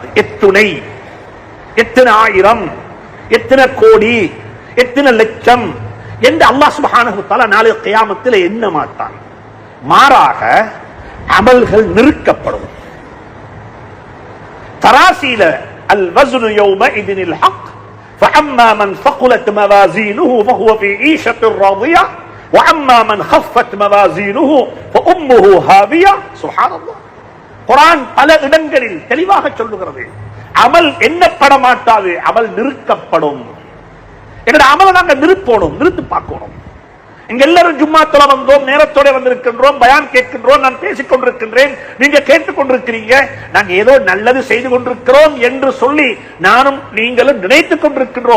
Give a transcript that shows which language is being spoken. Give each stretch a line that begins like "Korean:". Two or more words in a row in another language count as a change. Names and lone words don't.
Tamil: எத்தனை ஆயிரம், எத்தனை கோடி, எத்தனை லட்சம் என்று
Arabic: الله سبحانه وتعالى
Tamil: நாளை கியாமத்தில் எண்ண மாட்டான். மாறாக அமல்கள் நிறுக்கப்படும்.
Arabic: தராசீல الوزن يومئذ الحق فأما من ثقلت موازينه فهو في عيشة راضية وأما من خفت موازينه فأمه هاوية. سبحان الله.
Tamil: குர்ஆன் பல இடங்களில் தெளிவாக சொல்லுகிறது, அமல் எண்ணப்பட மாட்டாது, அமல் நிறுத்தப்படும். எங்களுடைய அமலை நாங்கள் நிறுத்தணும், நிறுத்தி பார்க்கணும். இங்க எல்லாரும் ஜும்மா தொழ வந்தோம், நேரத்தோட வந்திருக்கின்றோம், பயான் கேட்கின்றோம், நான் பேசிக் கொண்டிருக்கின்றேன், நீங்க கேட்டுக் கொண்டிருக்கிறீங்க, நாங்க ஏதோ நல்லது செய்து கொண்டிருக்கிறோம் என்று சொல்லி நானும் நீங்களும் நினைத்துக் கொண்டிருக்கின்றோம்.